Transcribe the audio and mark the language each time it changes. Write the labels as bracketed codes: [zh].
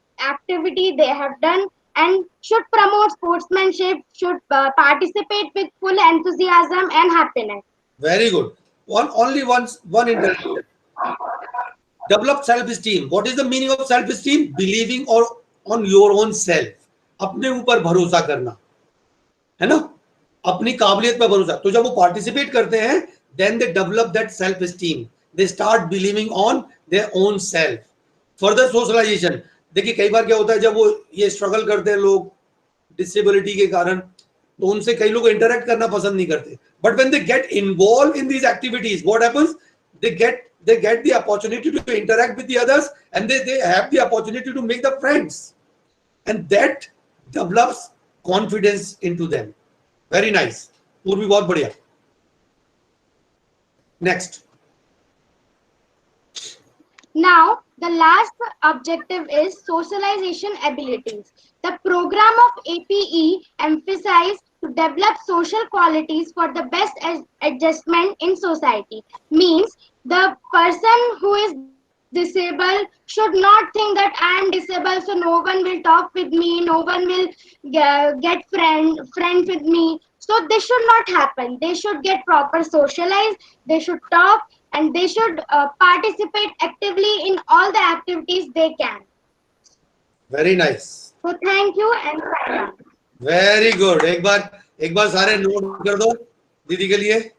[en] activity they have done, and should promote sportsmanship, should participate with full enthusiasm and happiness. Very good. One intervention. Develop self-esteem. What is the meaning of self-esteem? Believing or on your own self. [hi] अपने ऊपर भरोसा करना, है ना, अपनी काबिलियत पर भरोसा. तो जब वो पार्टिसिपेट करते हैं, [en] then they develop that self-esteem. They start believing on their own self. Further socialization. देखिए कई बार क्या होता है, जब वो ये स्ट्रगल करते हैं लोग डिसेबिलिटी के कारण, तो उनसे कई लोग इंटरेक्ट करना पसंद नहीं करते. But when they get involved in these activities, what happens? They get the opportunity to interact with the others, and they have the opportunity to make the friends, and that develops confidence into them. Very nice. [hi] पूर्वी बहुत बढ़िया. [en] Next. Now, the last objective is socialization abilities. The program of APE emphasizes to develop social qualities for the best adjustment in society. Means the person who is disabled should not think that I am disabled, so no one will talk with me, no one will get friends with me. So this should not happen. They should get proper socialized, they should talk, and they should participate actively in all the activities they can. Very nice. So thank you and sign on. Very good. [hi] एक बार सारे note कर दो दीदी के लिए.